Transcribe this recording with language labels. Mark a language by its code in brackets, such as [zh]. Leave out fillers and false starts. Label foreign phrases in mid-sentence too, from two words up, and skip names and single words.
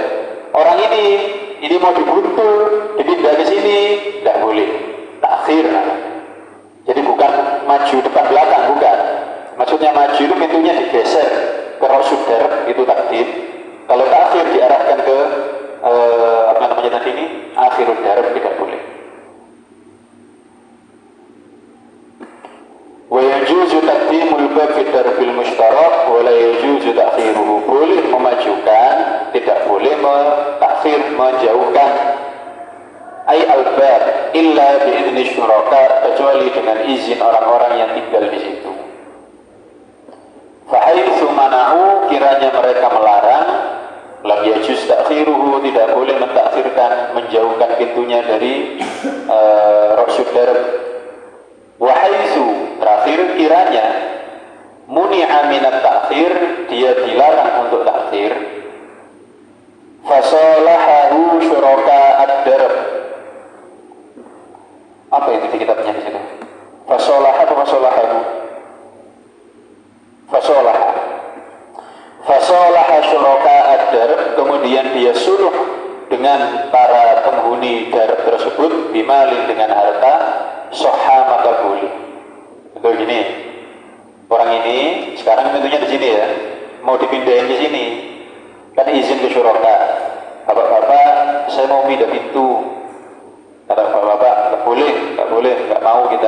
[id] Orang ini mau dibuntu, dipindah ke sini, tidak boleh. Takhir namanya. Jadi bukan maju depan belakang, bukan. Maksudnya maju itu pintunya digeser ke rosudar, itu takdim. Kalau takhir diarahkan ke apa namanya tadi ini, [ar] آخر الدرب, [id] tidak boleh. [ar] ويجوز تقديم الباب في الدرب المشترك ولا يجوز تأخيره. [id] Boleh memajukan, tidak boleh takhir, menjauhkan. [ar] أي الباب إلا بإذن الشركاء, [id] kecuali dengan izin orang-orang yang tinggal di situ. [ar] فحيث منعوا, [id] kiranya mereka melarang, [ar] لم يجز تأخيره, [id] tidak boleh mentakhirkan, menjauhkan pintunya dari [ar] رأس الدرب. وحيث, [id] terakhir, kiranya [ar] منع من التأخير, [id] dia dilarang untuk ta'khir, [ar] فصالحه شركاء الدرب. [id] Apa itu di kitabnya di situ? [ar] Fasalaha atau fasalahahu? فصالح شركاء الدرب, [id] kemudian dia suluh dengan para penghuni darab tersebut, [ar] bimalin, [id] dengan harta, soha, maka boleh. Betul gini, orang ini sekarang tentunya di sini ya, mau dipindahin di sini, kan izin ke syuraka. Bapak-bapak, saya mau pindah pintu. Kata bapak-bapak, nggak boleh, nggak mau kita.